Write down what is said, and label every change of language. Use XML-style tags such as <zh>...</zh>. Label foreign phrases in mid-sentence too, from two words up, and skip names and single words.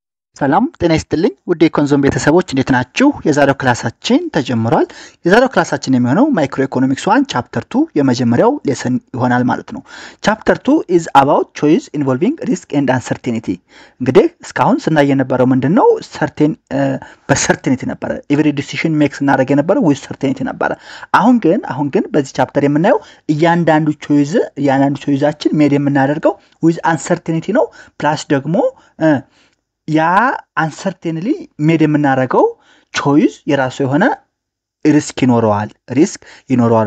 <am>ሰላም ጤና ይስጥልኝ ውድ የኮንዞም ቤተሰቦች እንዴት ናችሁ? የዛሬው ክላሳችን ተጀምሯል። የዛሬው ክላሳችን የሚሆነው</am> <en>Micro Economics</en> <am>1 ቻፕተር 2 የመጀመሪያው ሌሰን ይሆናል ማለት ነው። ቻፕተር 2</am> <en>is about choice involving risk and uncertainty።</en> <am>እንግዲህ እስካሁን ስናይ የነበረው ምንድነው? በሰርቴኒቲ ነበረ።</am> <en>every decision makes</en> <am>እናደርግ የነበረው</am> <en>with certainty</en> <am>ነበረ። አሁን ግን በዚህ ቻፕተር የምናየው እያንዳንዱ ቾይዛችን ሜድ የምናደርገው</am> <en>with uncertainty</en> <am>ነው። ፕላስ ደግሞ ያ አንሰርቴንሊ ሜድ የምናደርገው ቾይስ የራሱ የሆነ ሪስክ ይኖረዋል</am>